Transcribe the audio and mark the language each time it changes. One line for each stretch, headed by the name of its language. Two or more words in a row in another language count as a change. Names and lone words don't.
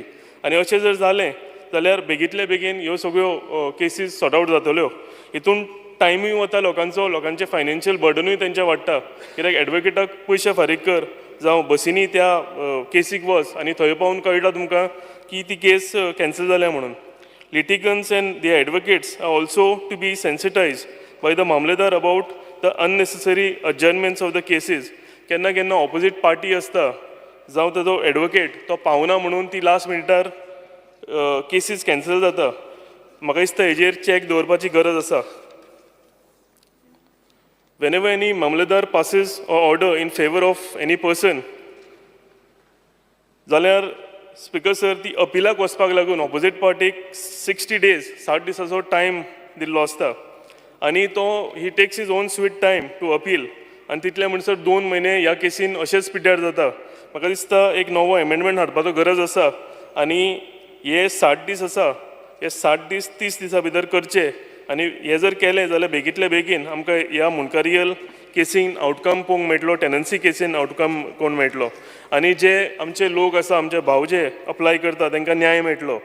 Konkani: आनी अशें जर जालें जाल्यार बेगींतले बेगीन ह्यो सगळ्यो केसीस
English: sort out
Konkani: जातल्यो. हितून टायमूय वता लोकांचें
English: financial burden
Konkani: तेंचें वाडटा कित्याक एडवोकेटाक पयशे फारीक कर जावं बसींनी त्या केसीक वच आनी थंय पावून कळटा तुमकां की ती केस कॅन्सल जाल्या म्हणून.
English: litigants and the advocates are also to be sensitized by the Mamledar about the unnecessary adjournments of the cases.
Konkani: केन्ना केन्ना
English: opposite party
Konkani: आसता जावं ताजो एडवोकेट तो पावना म्हणून ती
English: last minute
Konkani: केसीस कॅन्सल जाता. म्हाका दिसता हेजेर चॅक दवरपाची गरज आसा.
English: Whenever any Mamledar passes or order in favor of any person,
Konkani: जाल्यार स्पीकर सर ती अपिलाक वचपाक लागून
English: opposite party
Konkani: 60 days 60 दिसाचो टायम दिल्लो आसता आनी तो
English: he takes his own sweet time to appeal
Konkani: आनी तितले म्हणसर 2 म्हयने ह्या केसीन अशेंच पिड्ड्यार जाता. म्हाका दिसता एक नवो एमेंडमेंट हाडपाचो गरज आसा आनी हे 60 दीस आसा हे 60 दीस 30 दिसां भितर करचे आनी हे जर केलें जाल्यार बेगींतले बेगीन आमकां ह्या मुणकारियल केसीन आउटकम पळोवंक मेळटलो,
English: tenancy cases
Konkani: आउटकम कोण मेळटलो, आनी जे आमचे लोक आसा, आमचे भाव जे अप्लाय करता तांकां न्याय मेळटलो.